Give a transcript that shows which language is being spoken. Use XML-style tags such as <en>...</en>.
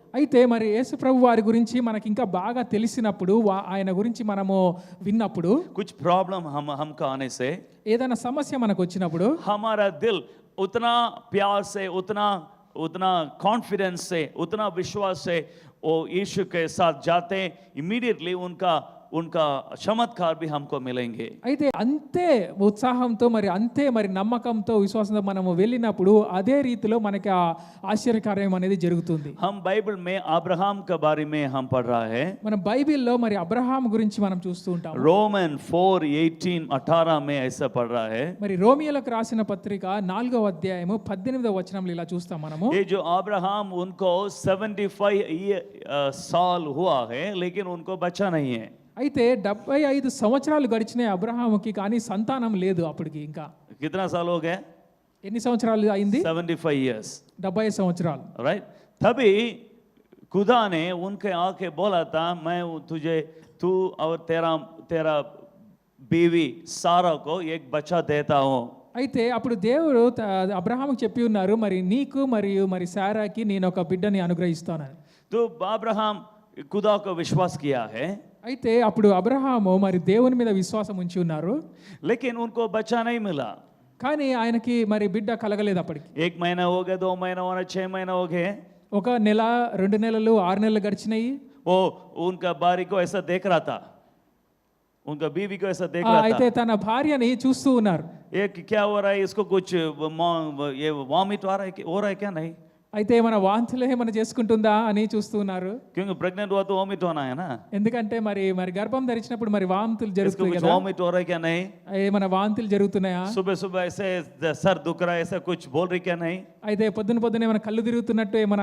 <te>అయితే మరి యేసు ప్రభు వారి గురించి మనకి ఇంకా బాగా తెలిసినప్పుడు ఆయన గురించి మనము విన్నప్పుడు</te> <hi>कुछ प्रॉब्लम हमको आने से</hi> <te>ఏదైనా సమస్య మనకు వచ్చినప్పుడు</te> <hi>हमारा दिल उतना प्यार से उतना कॉन्फिडेंस से उतना विश्वास से वो यीशु के साथ जाते हैं, इमीडिएटली उनका चमत्कार भी हमको मिलेंगे।</hi> <te>అయితే అంతే ఉత్సాహంతో అంతే నమ్మకంతో విశ్వాసంతో మనము వెళ్ళినప్పుడు అదే రీతిలో మనకి ఆ ఆశ్చర్యకార్యం అనేది జరుగుతుంది.</te> <hi>हम बाइबल में अब्राहम के बारे में हम पढ़ रहा है,</hi> <te>మనం బైబిల్లో అబ్రహాం గురించి మనం చూస్తూ ఉంటాం.</te> <hi>रोमन 4:18 में ऐसा पढ़ रहा है।</hi> <te>మరి రోమియోలకు రాసిన పత్రిక 4వ అధ్యాయము 18వ వచనంలో ఇలా చూస్తాం మనము.</te> <hi>ये जो अब्राहम उनको 75 साल हुआ है लेकिन उनको बच्चा नहीं है।</hi> <te>అయితే 75 సంవత్సరాలు గడిచినాయి అబ్రహాముకి, కానీ సంతానం లేదు అప్పటికి. ఇంకా</te> <hi>कितना साल हो गया?</hi> <te>ఎన్ని సంవత్సరాలు అయింది?</te> <en>75 years,</en> <te>75 సంవత్సరాలు.</te> <en>Right.</en> <hi>तभी खुदा ने उनके आके बोला था, मैं तू और तेरा बीवी सारा को एक बच्चा देता हूँ।</hi> <te>అయితే అప్పుడు దేవుడు అబ్రహాముకి చెప్పి ఉన్నారు, మరి నీకు మరియు శారాకి నేను ఒక బిడ్డని అనుగ్రహిస్తానని.</te> <hi>तो अब्राहम खुदा को विश्वास किया है,</hi> <te>అయితే అప్పుడు అబ్రహాము దేవుని మీద విశ్వాసం ఉంచి ఉన్నారు,</te> <hi>लेकिन उनको बच्चा नहीं मिला।</hi> <te>కానీ ఆయనకి బిడ్డ కలగలేదు అప్పటికి.</te> <hi>1 महीना हो गया, 2 महीना हो गया, 6 महीना हो गए,</hi> <te>ఒక నెల 2 నెలలు 6 నెలలు గడిచినాయి.</te> <hi>वो उनका बारी को ऐसा देख रहा था, उनका बीवी को ऐसा देख रहा</hi> <te>అయితే</te> <hi>था,</hi> <te>తన భార్యని చూస్తూ ఉన్నారు.</te> <hi>ये क्या हो रहा है, इसको कुछ ये वॉमिट हो रहा है क्या? नहीं,</hi> <te>అయితే ఏమైనా వాంతులు ఏమైనా చేసుకుంటుందా అని చూస్తూ ఉన్నారు.</te> <hi>क्योंकि प्रेग्नेंट हुआ तो वॉमिट होना है ना,</hi> <te>ఎందుకంటే మరి గర్భం ధరించినప్పుడు వాంతులు</te> <hi>इसको</hi> <te>జరుగుతాయి</te> <hi>कुछ</hi> <te>కదా.</te> <hi>वॉमिट हो रहा है क्या? नहीं,</hi> <te>ఏమైనా వాంతులు జరుగుతున్నాయా?</te> <hi>सुबह सुबह ऐसे सर दुख रहा है ऐसा कुछ बोल रही क्या? नहीं,</hi> <te>అయితే పొద్దున ఏమైనా కళ్ళు తిరుగుతున్నట్టు ఏమైనా</te>